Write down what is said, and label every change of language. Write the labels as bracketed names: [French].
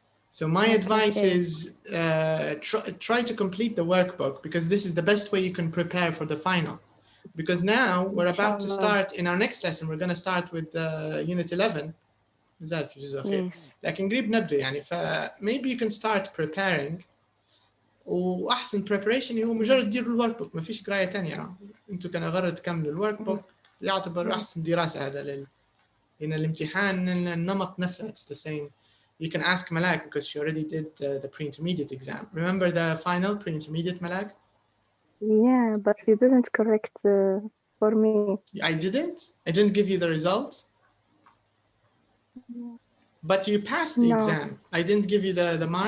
[English] So my advice is try to complete the workbook, because this is the best way you can prepare for the final. Because now we're about to start in our next lesson. We're going to start with unit 11. Yes. [Arabic] لكن قريب نبدأ يعني [English] maybe you can start preparing. [Arabic] واحسن preparation هو مجرد تديروا الورك بوك، ما فيش قرايه ثانيه. انتوا كان غرض تكملوا الورك بوك، يعتبر احسن دراسه هذا لان الامتحان النمط نفسه [English] it's the same. You can ask Malak because she already did the pre-intermediate exam. Remember the final pre-intermediate, Malak? Yeah, but you didn't correct for me. I didn't give you the result. But you passed the exam. I didn't give you the mark.